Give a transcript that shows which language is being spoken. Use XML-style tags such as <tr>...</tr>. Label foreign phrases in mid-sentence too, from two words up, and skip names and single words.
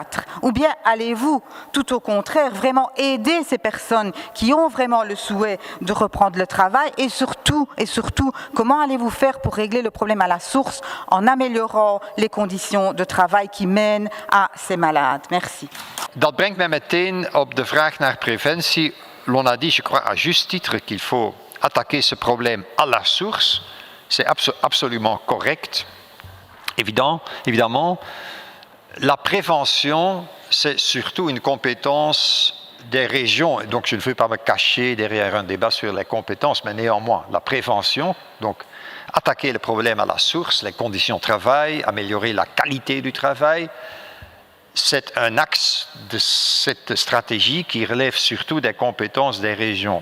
<fr>Ou bien allez-vous, tout au contraire, vraiment aider ces personnes qui ont vraiment le souhait de reprendre le travail et surtout, comment allez-vous faire pour régler le problème à la source en améliorant les conditions de travail qui mènent à ces malades? Merci.</fr> <nl>Dat brengt mij meteen op de vraag naar preventie.</nl> <fr>L'on a dit, je crois, à juste titre qu'il faut attaquer ce problème à la source. C'est absolument correct. Évidemment, la prévention, c'est surtout une compétence des régions. Donc, je ne veux pas me cacher derrière un débat sur les compétences, mais néanmoins, la prévention, donc attaquer le problème à la source, les conditions de travail, améliorer la qualité du travail, c'est un axe de cette stratégie qui relève surtout des compétences des régions.</fr>